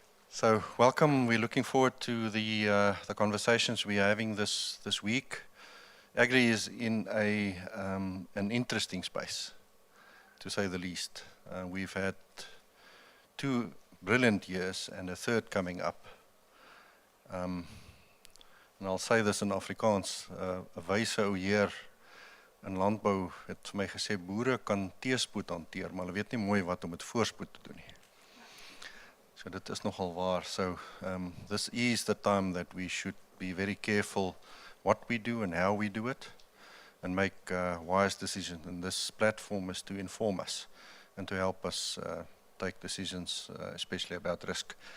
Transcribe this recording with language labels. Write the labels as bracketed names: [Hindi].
[English] So, welcome. We're looking forward to the conversations we are having this week. Agri is in an interesting space, to say the least. We've had 2 brilliant years and a third coming up. And I'll say this in Afrikaans, [Afrikaans] 'n wyse ou heer in landbou het vir my gesê boere kan teespoed hanteer, maar hulle weet nie mooi wat om met voorspoed te doen nie. So dit is nogal waar. [English] So this is the time that we should be very careful what we do and how we do it, and make wise decisions. And this platform is to inform us and to help us take decisions, especially about risk.